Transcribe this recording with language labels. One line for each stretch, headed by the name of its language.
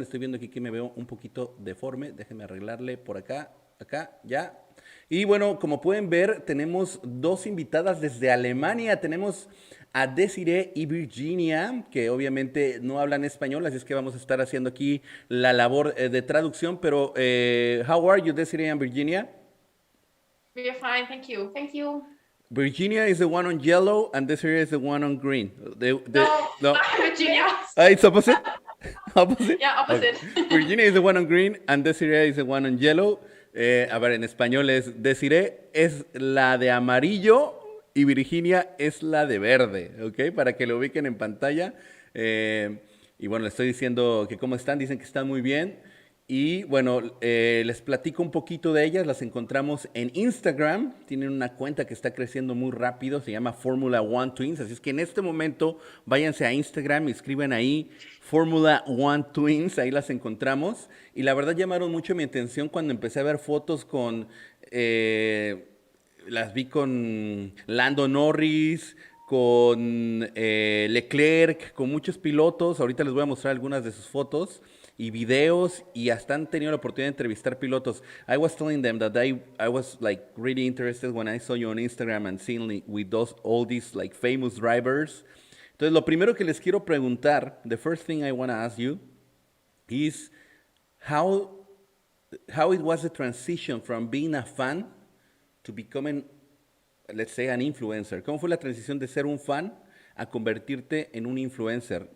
Spanish: Estoy viendo aquí que me veo un poquito deforme. Déjenme arreglarle por acá, ya. Y bueno, como pueden ver, tenemos dos invitadas desde Alemania. Tenemos a Desiree y Virginia, que obviamente no hablan español, así es que vamos a estar haciendo aquí la labor de traducción.
English: Pero, how are you, Desiree and Virginia? We're fine, thank you. Thank you. Virginia is the one on yellow, and Desiree is the one on green. No, No. Virginia. It's opposite? Opposite? Yeah, Okay. opposite. Virginia is the one on green, and Desiree is the one on yellow.
Spanish: A ver, en español es Desiree es la de amarillo y Virginia es la de verde, ¿ok? Para que lo ubiquen en pantalla. Y bueno, les estoy diciendo que cómo están, dicen que están muy bien. Y bueno, les platico un poquito de ellas, las encontramos en Instagram, tienen una cuenta que está creciendo muy rápido, se llama Fórmula One Twins, así es que en este momento váyanse a Instagram y escriben ahí Fórmula One Twins, ahí las encontramos. Y la verdad llamaron mucho mi atención cuando empecé a ver fotos con, las vi con Lando Norris, con Leclerc, con muchos pilotos, ahorita les voy a mostrar algunas de sus fotos y videos y hasta han tenido la oportunidad de entrevistar pilotos.
English: I was telling them that I was like really interested when I saw you on Instagram and seeing with all these like famous drivers.
Spanish: Entonces, lo primero que les quiero preguntar,
English: the first thing I want to ask you is how how it was the transition from being a fan to becoming, let's say, an influencer.
Spanish: ¿Cómo fue la transición de ser un fan a convertirte en un influencer?